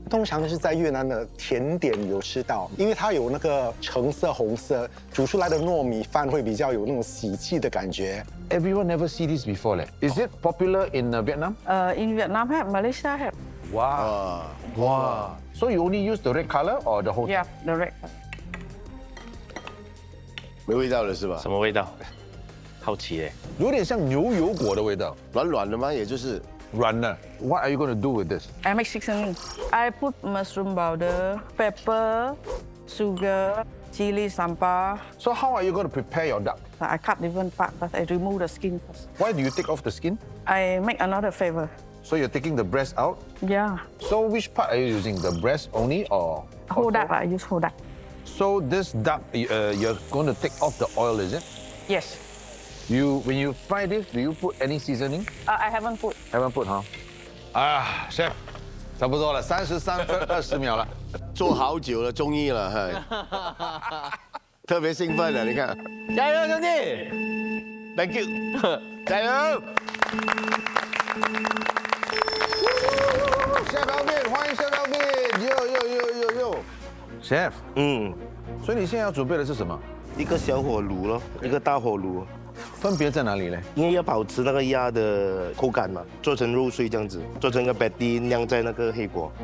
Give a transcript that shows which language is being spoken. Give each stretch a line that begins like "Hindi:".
Chinese: 通常是在越南的甜点有吃到，因为它有那个橙色、红色，煮出来的糯米饭会比较有那种喜气的感觉。
English: Everyone never see this before 嘞。 Is it popular in Vietnam? In Vietnam have, Malaysia have. Wow. Wow. So you only use the red color or the whole? Yeah, the red.
Chinese: 没味道了是吧？什么味道？好奇哎。有点像牛油果的味道，软软的吗？也就是软的。
English: What are you going to do with this? I make seasoning. I put mushroom powder, pepper, sugar, chili sambal. So how are you going to prepare your duck? I cut different part, but I remove the skin first. Why do you take off the skin? I make another flavor. So you're taking the breast out? Yeah. So which part are you using? The breast only or? Whole duck, I use whole duck. So this duck, you're going to take off the oil, is it? Yes. When you fry this, do you put any seasoning? I haven't put. Haven't put, huh?
Chinese: 啊 ，chef， 差不多了，33分20秒了，做好久了，终于了，哈，特别兴奋了，你看，加油，兄弟，
English: Thank you，
Chinese: 加油。下标面，欢迎下标面，哟 ，chef， 所以你现在要准备的是什么？一个小火炉咯，一个大火炉。分别在哪里呢？因为要保持那个鸭的口感嘛，做成肉碎这样子，做成一个 patty 酿在那个黑锅。